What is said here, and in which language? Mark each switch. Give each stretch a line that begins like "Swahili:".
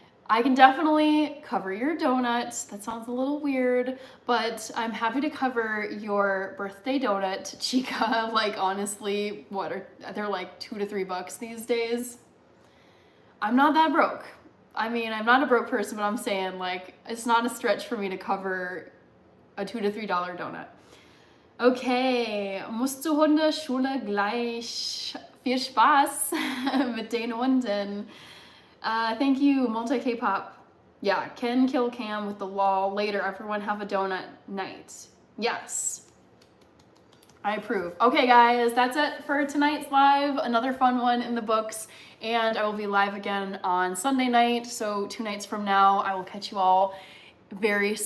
English: I can definitely cover your donut. That sounds a little weird, but I'm happy to cover your birthday donut, Chica. Like, honestly, they're like $2 to $3 these days. I'm not that broke. I mean, I'm not a broke person, but I'm saying, like, it's not a stretch for me to cover a $2 to $3 donut.
German: Okay, musst du Hunde Schule gleich. Viel Spaß mit den Hunden.
English: Thank you, Multi K-pop. Yeah, Ken kill Cam with the lol. Later, everyone have a donut night. Yes. I approve. Okay, guys, that's it for tonight's live. Another fun one in the books. And I will be live again on Sunday night. So 2 nights from now, I will catch you all very soon.